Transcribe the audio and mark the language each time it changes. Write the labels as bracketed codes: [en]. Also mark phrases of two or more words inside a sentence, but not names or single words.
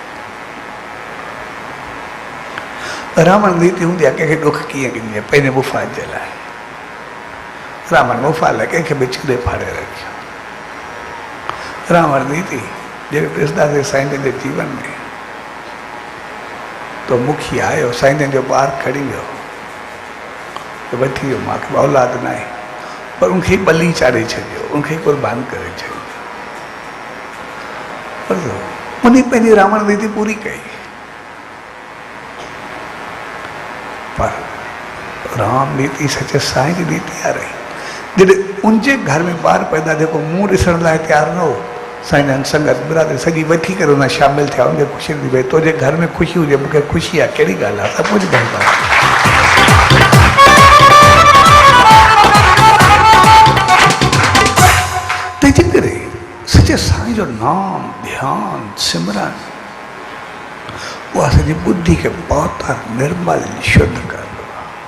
[sd] रावण नीति हूंदी आहे कंहिंखे ॾुख कीअं ॾिजे पंहिंजे मुफ़ाद जे लाइ रावण मुफ़ाद लाइ कंहिंखे बि छॾे फाड़े रखियो रावण नीति जॾहिं ॾिसंदासीं साईं जन जे जीवन में तो मुखी आयो साईं जन जो ॿार खणी वियो त वठी वियो मूंखे औलाद न आहे पर उनखे बली चाढ़े छॾियो उनखे क़ुर्बान करे छॾियो उन पंहिंजी रावण नीति पूरी कई पर राम नीति सचे साईं जी नीति आ रही जॾहिं उनजे घर में ॿार पैदा जेको मुंहुं ॾिसण लाइ तयारु न हो साईं जन संगत बिरादरी सॼी वठी करे उन शामिल थिया उनखे ख़ुशी थी भई तुंहिंजे घर में ख़ुशी हुजे मूंखे ख़ुशी आहे कहिड़ी ॻाल्हि आहे सभु कुझु ॻाल्हि आहे तंहिंजे करे सचे साईं जो नाम ध्यान सिमरन उहा सॼी बुद्धि खे पवित्र निर्मल शुद्ध कंदो आहे